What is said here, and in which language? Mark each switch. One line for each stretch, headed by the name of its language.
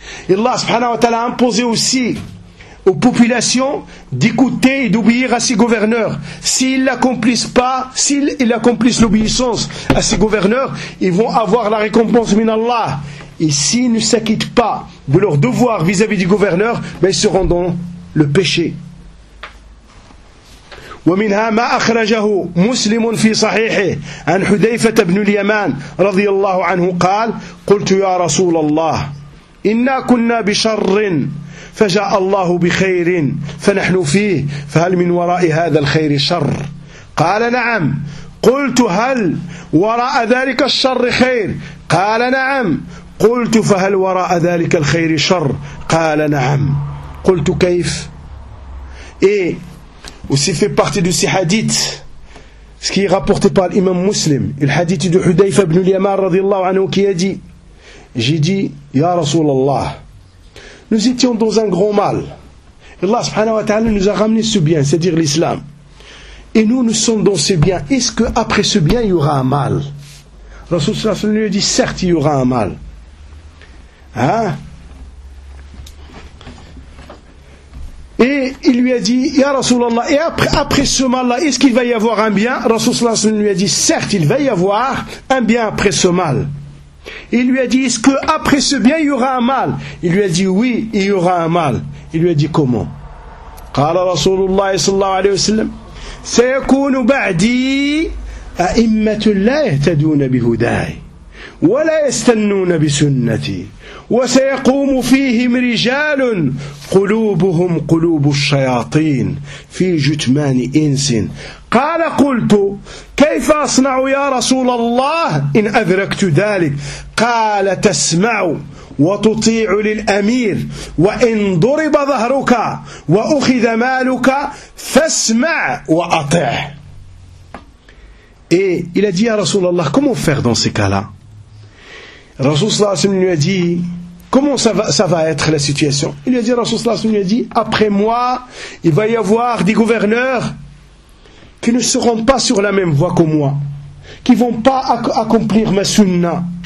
French: Et Allah subhanahu wa ta'ala a imposé aussi aux populations d'écouter et d'obéir à ses gouverneurs. S'ils accomplissent l'obéissance à ses gouverneurs, ils vont avoir la récompense minallah. Et s'ils ne s'acquittent pas de leurs devoirs vis-à-vis du gouverneur, ben ils seront dans le péché.
Arabic: ومنها ما أخرجه مسلم في صحيحه عن حذيفة بن اليمان رضي الله عنه قال قلت يا رسول الله إنا كنا بشر فجاء الله بخير فنحن فيه فهل من وراء هذا الخير شر قال نعم قلت هل وراء ذلك الشر خير قال نعم قلت فهل وراء ذلك الخير شر قال نعم قلت كيف
French: إيه وسي في partie de ces hadiths, ce qui est rapporté par l'imam Muslim, le hadith de حذيفة بن اليمان رضي الله عنه qui a dit, j'ai dit
Arabic: يا رسول الله,
French: nous étions dans un grand mal. Allah subhanahu wa ta'ala nous a ramené ce bien, c'est-à-dire l'islam. Et nous, nous sommes dans ce bien. Est-ce qu'après ce bien, il y aura un mal? Rasoul sallallahu alayhi wa sallam dit, certes, il y aura un mal. Hein? Et il lui a dit, Ya Rasulallah, et après ce mal-là, est-ce qu'il va y avoir un bien? Rasoul sallallahu alayhi wa sallam lui a dit, certes, il va y avoir un bien après ce mal. Il lui a dit, est-ce qu'après ce bien, il y aura un mal? Il lui a dit, oui, il y aura un mal. Il lui a dit, comment?
Arabic: Qala Rasulullah sallallahu alayhi wa sallam, سيكون بعدي أئمة لا يهتدون بهداي ولا يستنون بسنتي وسيقوم فيهم رجال قلوبهم قلوب الشياطين في جثمان إنس قال قلت كيف أصنع يا رسول الله إن أدركت ذلك قال تسمع وتطيع للأمير وإن ضرب ظهرك وأخذ مالك فاسمع وأطع.
French: Et il a dit à Rasulallah, comment faire dans ces cas-là? Rasulallah sallallahu alayhi wa sallam lui a dit, comment ça va être la situation? Il lui a dit, Rasulallah sallallahu alayhi wa sallam lui a dit, après moi, il va y avoir des gouverneurs qui ne seront pas sur la même voie que moi, qui ne vont pas accomplir ma sunna.